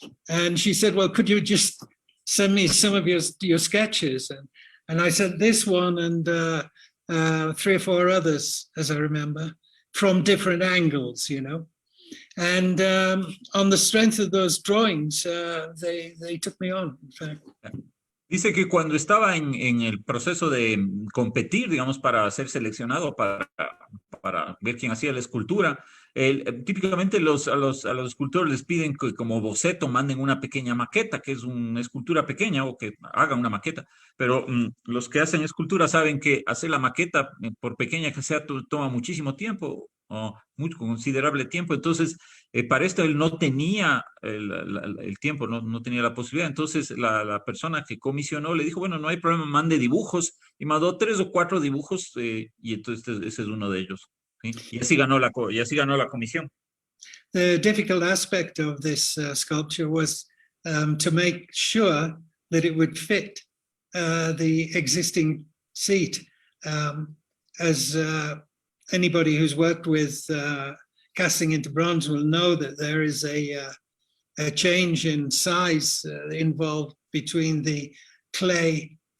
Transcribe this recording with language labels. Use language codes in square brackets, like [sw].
[en] And she said, well, could you just send me some of your sketches? And I said, this one and 3 or 4 others, as I remember, from different angles, you know. And on the strength of those drawings, they took me on, in fact. [es] Dice que cuando estaba en el proceso de competir, digamos, para ser seleccionado, para ver quién hacía la escultura, típicamente a los escultores les piden que como boceto manden una pequeña maqueta, que es una escultura pequeña, o que hagan una maqueta. Pero los que hacen escultura saben que hacer la maqueta, por pequeña que sea, toma muchísimo tiempo, o muy considerable tiempo. Entonces, para esto él no tenía el tiempo, no tenía la posibilidad. Entonces, la persona que comisionó le dijo, bueno, no hay problema, mande dibujos. Y mandó 3 o 4 dibujos, y entonces ese es uno de ellos. ¿Sí? Y así ganó la comisión. [en] The difficult aspect of this sculpture was to make sure that it would fit the existing seat. As anybody who's worked with casting into bronze will know that there is a change in size involved between the clay